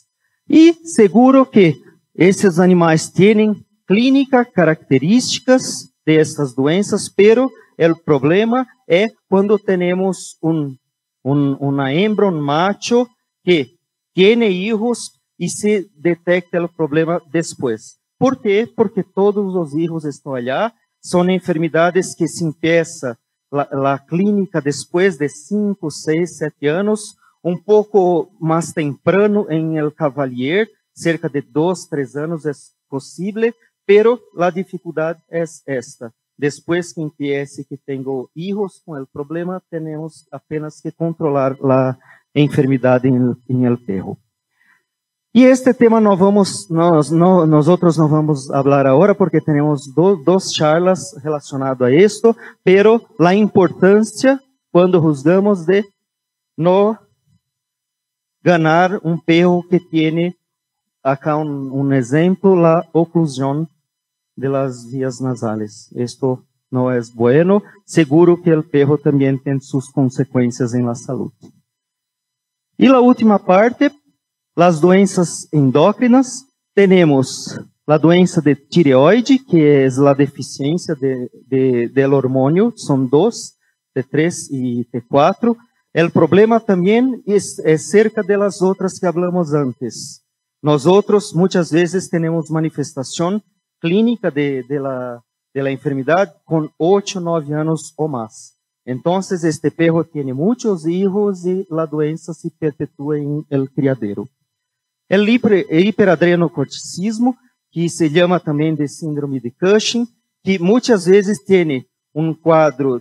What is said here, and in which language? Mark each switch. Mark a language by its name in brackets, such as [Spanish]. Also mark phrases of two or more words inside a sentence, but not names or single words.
[Portuguese] E seguro que esses animais têm clínica, características de estas doenças, pero o problema é quando temos uma hembra, um macho, que tem filhos e se detecta o problema depois. Por quê? Porque todos os filhos estão allá, são enfermidades que se empieza a clínica depois de 5, 6, 7 anos, um pouco mais temprano em el cavalier, cerca de 2, 3 anos é possível, pero a dificuldade é esta. Depois que empiece que tenho filhos com o problema, temos apenas que controlar a enfermidade em [Spanish] el perro. [Portuguese] E este tema nós não vamos falar agora, porque temos duas charlas relacionadas a isto, pero a importância, quando juzgamos, de não ganar um perro que tem, acá um exemplo, a oclusão de [Spanish] las vías nasales. [Portuguese] Esto não é bueno. Seguro que o perro também tem suas consequências em la saúde. E a última parte, as doenças endócrinas. Temos a doença de tireoide, que é a deficiência del hormônio. São dois, T3 e T4. O problema também é cerca de las outras que hablamos antes. Nós muitas vezes temos manifestação clínica de [Spanish] de la enfermedad con 8 o 9 años o más. Entonces, este perro tiene muchos hijos y la doença se perpetúa en el criadero. El hiperadrenocorticismo, que se llama también de síndrome de Cushing, que muchas veces tiene un cuadro